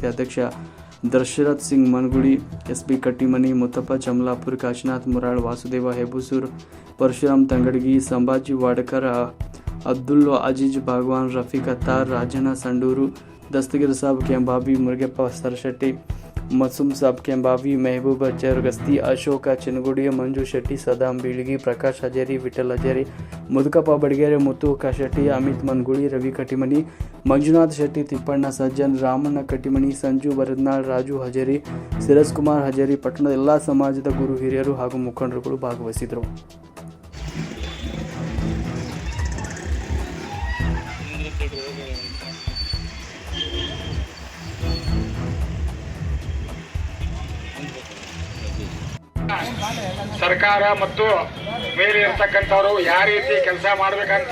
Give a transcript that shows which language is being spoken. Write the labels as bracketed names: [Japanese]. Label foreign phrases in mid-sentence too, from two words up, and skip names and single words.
[Kannada] ಅಧ್ಯಕ್ಷ ದಶರಥ್ ಸಿಂಗ್ ಮನ್ಗುಡಿ, ಎಸ್ಬಿ ಕಟ್ಟಿಮನಿ, ಮುತ್ತಪ್ಪ ಚಮಲಾಪುರ್, ಕಾಶಿನಾಥ್ ಮುರಾಳ್, ವಾಸುದೇವ ಹೆಬೂಸೂರ್, ಪರಶುರಾಮ್ ತಂಗಡಗಿ, ಸಂಭಾಜಿ ವಾಡಕರ್, ಅಬ್ದುಲ್ ಅಜೀಜ್ ಭಾಗವಾನ್, ರಫೀಕ್ ಅತ್ತಾರ್, ರಾಜಣ್ಣ ಸಂಡೂರು, ದಸ್ತಗಿರ್ ಸಾಬ್ ಕೆಂಬಾವಿ, ಮುರುಗಪ್ಪ सरशेट्टी, मसूम साहब केंबावी, महबूब चरगस्ती, अशोक चिनगुड़ी, मंजू शेट्टी, सदाम बीळगी, प्रकाश हजेरी, विठल हजेरी, मुदकप्प बडगेरे, मुत्तु काशेट्टी, अमित मनगुड़ी, रवि कटिमनी, ಮಂಜುನಾಥ್ ಶೆಟ್ಟಿ, ತಿಪ್ಪಣ್ಣ ಸಜ್ಜನ್, ರಾಮಣ್ಣ ಕಟ್ಟಿಮನಿ, ಸಂಜು ಬರದ್ನಾಳ್, ರಾಜು ಹಜೇರಿ, ಸಿರಸ್ ಕುಮಾರ್ ಹಜೇರಿ, ಪಟ್ಟಣದ ಎಲ್ಲ ಸಮಾಜದ ಗುರು ಹಿರಿಯರು ಹಾಗೂ ಮುಖಂಡರುಗಳು ಭಾಗವಹಿಸಿದರು. ಸರ್ಕಾರ ಮತ್ತು ಮೇಲೆ ಇರ್ತಕ್ಕಂಥವ್ರು ಯಾವ ರೀತಿ ಕೆಲಸ ಮಾಡ್ಬೇಕಂತ